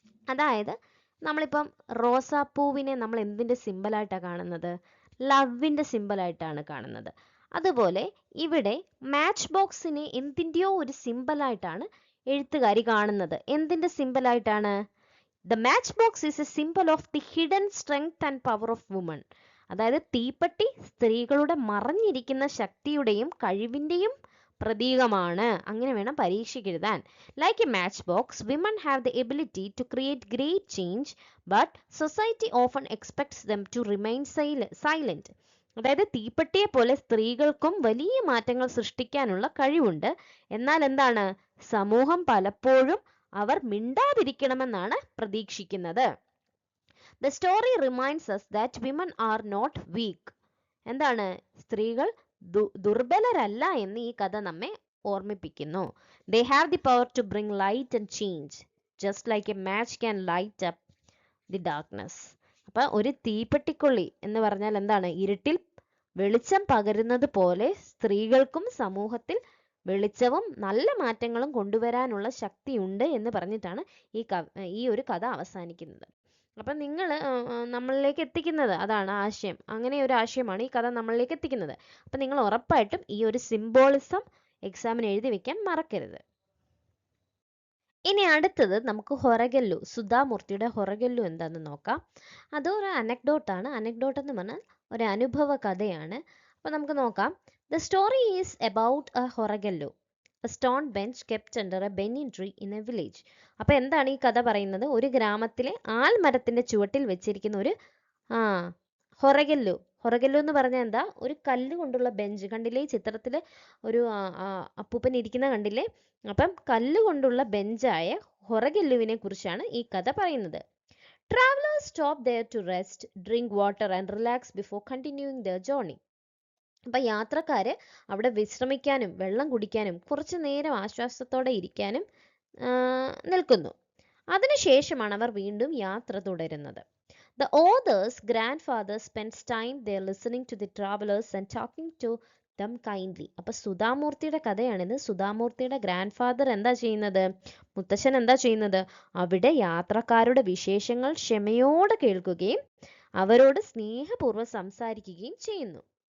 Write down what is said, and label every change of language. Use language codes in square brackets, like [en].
[ml] അതായത് നമ്മളിപ്പം റോസാപ്പൂവിനെ നമ്മൾ എന്തിന്റെ സിമ്പലായിട്ടാണ് കാണുന്നത്, ലവിന്റെ സിമ്പലായിട്ടാണ് കാണുന്നത്. അതുപോലെ ഇവിടെ മാച്ച് ബോക്സിനെ എന്തിൻ്റെയോ ഒരു സിമ്പലായിട്ടാണ് എഴുത്തുകാരി കാണുന്നത്. എന്തിന്റെ സിമ്പലായിട്ടാണ്? [en] The matchbox is a symbol of the hidden strength and power of women. [ml] അതായത് തീപ്പെട്ടി സ്ത്രീകളുടെ മറഞ്ഞിരിക്കുന്ന ശക്തിയുടെയും കഴിവിന്റെയും പ്രതീകമാണ്. അങ്ങനെ വേണം പരീക്ഷയ്ക്ക് എഴുതാൻ. [en] Like a matchbox, women have the ability to create great change, but society often expects them to remain silent. [ml] അതായത് തീപ്പെട്ടിയെ പോലെ സ്ത്രീകൾക്കും വലിയ മാറ്റങ്ങൾ സൃഷ്ടിക്കാനുള്ള കഴിവുണ്ട്. എന്നാൽ എന്താണ്, സമൂഹം പലപ്പോഴും അവർ മിണ്ടാതിരിക്കണമെന്നാണ് പ്രതീക്ഷിക്കുന്നത്. [en] The story reminds us that women are not weak. [ml] എന്താണ്, സ്ത്രീകൾ ദുർബലരല്ല എന്ന് ഈ കഥ നമ്മെ ഓർമ്മിപ്പിക്കുന്നു. [en] They have the power to bring light and change, just like a match can light up the darkness. [ml] അപ്പൊ ഒരു തീപ്പെട്ടിക്കൊള്ളി എന്ന് പറഞ്ഞാൽ എന്താണ്, ഇരുട്ടിൽ വെളിച്ചം പകരുന്നത് പോലെ സ്ത്രീകൾക്കും സമൂഹത്തിൽ വെളിച്ചവും നല്ല മാറ്റങ്ങളും കൊണ്ടുവരാനുള്ള ശക്തിയുണ്ട് എന്ന് പറഞ്ഞിട്ടാണ് ഈ ഒരു കഥ അവസാനിക്കുന്നത്. അപ്പം നിങ്ങൾ നമ്മളിലേക്ക് എത്തിക്കുന്നത് അതാണ് ആശയം. അങ്ങനെ ഒരു ആശയമാണ് ഈ കഥ നമ്മളിലേക്ക് എത്തിക്കുന്നത്. അപ്പം നിങ്ങൾ ഉറപ്പായിട്ടും ഈ ഒരു സിംബോളിസം എക്സാമിന് എഴുതി വെക്കാൻ മറക്കരുത്. ഇനി അടുത്തത് നമുക്ക് ഹൊറഗല്ലു, സുധാമൂർത്തിയുടെ ഹൊറഗല്ലു എന്താണെന്ന് നോക്കാം. അതൊരു അനക്ഡോട്ടാണ്. അനക്ഡോട്ട് എന്ന് പറഞ്ഞാൽ ഒരു അനുഭവ കഥയാണ്. അപ്പം നമുക്ക് നോക്കാം. [en] The story is about a horagallu, a stone bench kept under a banyan tree in a village. [ml] അപ്പോൾ എന്താണ് ഈ കഥ പറയുന്നത്? ഒരു ഗ്രാമത്തിലെ ആൽമരത്തിന്റെ ചുവട്ടിൽ വെച്ചിരിക്കുന്ന ഒരു ഹൊറഗല്ലു. ഹൊറഗല്ലു എന്ന് പറഞ്ഞാൽ എന്താ, ഒരു കല്ല് കൊണ്ടുള്ള ബെഞ്ച്. കണ്ടില്ലേ ഈ ചിത്രത്തിൽ ഒരു അപ്പൂപ്പൻ ഇരിക്കുന്ന കണ്ടില്ലേ? അപ്പം കല്ല് കൊണ്ടുള്ള ബെഞ്ചായ ഹൊറഗല്ലുവിനെ കുറിച്ചാണ് ഈ കഥ പറയുന്നത്. [en] Travelers stop there to rest, drink water and relax before continuing their journey. [ml] അപ്പം യാത്രക്കാര് അവിടെ വിശ്രമിക്കാനും വെള്ളം കുടിക്കാനും കുറച്ചു നേരം ആശ്വാസത്തോടെ ഇരിക്കാനും നിൽക്കുന്നു. അതിനുശേഷമാണ് അവർ വീണ്ടും യാത്ര തുടരുന്നത്. [en] The author's grandfather spends time there listening to the travelers and talking to them kindly. [ml] അപ്പൊ സുധാമൂർത്തിയുടെ കഥയാണിത്. സുധാമൂർത്തിയുടെ ഗ്രാൻഡ് ഫാദർ എന്താ ചെയ്യുന്നത്, മുത്തശ്ശൻ എന്താ ചെയ്യുന്നത്, അവിടെ യാത്രക്കാരുടെ വിശേഷങ്ങൾ ക്ഷമയോടെ കേൾക്കുകയും അവരോട് സ്നേഹപൂർവ്വം സംസാരിക്കുകയും ചെയ്യുന്നു.